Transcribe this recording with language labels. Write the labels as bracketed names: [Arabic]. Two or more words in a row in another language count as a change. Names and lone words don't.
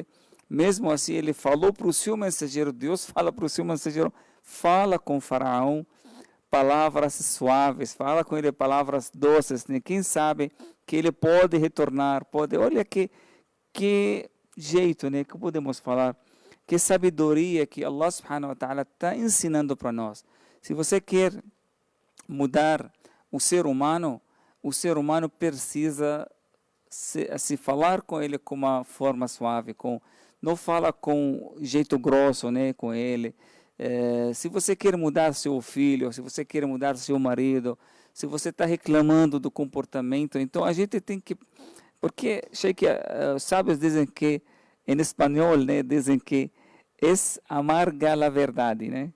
[Portuguese] Mesmo assim, ele falou para o seu mensageiro, Deus fala para o seu mensageiro, fala com o faraó palavras suaves, fala com ele palavras doces, né? Quem sabe que ele pode retornar, olha que jeito, né? Que podemos falar, que sabedoria que Allah [Arabic] سبحانه وتعالى [Portuguese] está ensinando para nós. Se você quer mudar o ser humano precisa se falar com ele com uma forma suave, não fala com jeito grosso, né? Com ele. Se você quer mudar seu filho, se você quer mudar seu marido, se você está reclamando do comportamento, então a gente tem que, porque Sheikh, os sábios dizem que em espanhol, né, dizem que é amarga a verdade, né?